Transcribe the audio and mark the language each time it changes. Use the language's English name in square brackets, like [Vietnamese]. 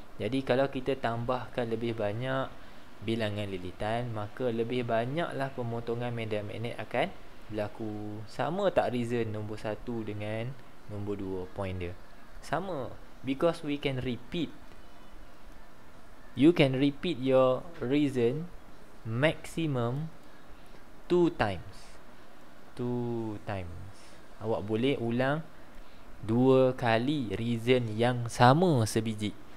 [Malay] Jadi kalau kita tambahkan lebih banyak bilangan lilitan, maka lebih banyaklah pemotongan medan magnet akan berlaku. Sama tak reason nombor 1 dengan nombor 2 point dia? Sama, [English] because we can repeat. You can repeat your reason maximum 2 times. 2 times. [Malay] Awak boleh ulang 2 kali reason yang sama sebiji.